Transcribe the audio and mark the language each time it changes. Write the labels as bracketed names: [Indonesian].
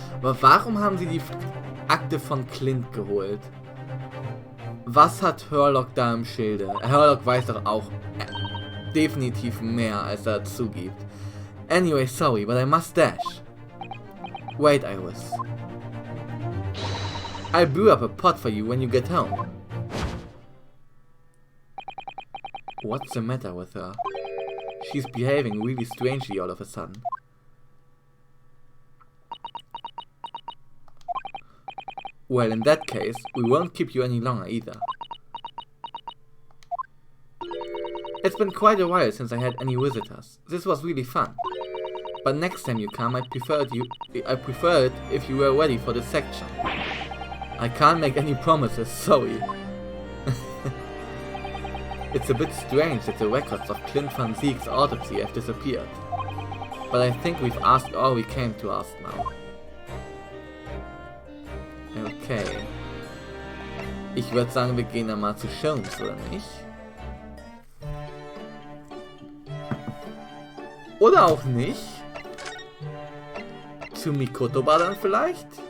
[German] Aber warum haben sie die Akte von Clint geholt? Was hat Herlock da im Schilde? Herlock weiß doch auch definitiv mehr, als er zugibt. [English] Anyway, sorry, but I must dash. Wait, Iris. I'll brew up a pot for you when you get home. What's the matter with her? She's behaving really strangely all of a sudden. Well, in that case, we won't keep you any longer either. It's been quite a while since I had any visitors. This was really fun. But next time you come, I'd prefer it if you were ready for the section. I can't make any promises, sorry. It's a bit strange that the records of Clint van Ziek's autopsy have disappeared. But I think we've asked all we came to ask now. Okay. [German] Ich würde sagen, wir gehen dann mal zu Sholmes, oder nicht? Oder auch nicht? Zu Mikotoba dann vielleicht?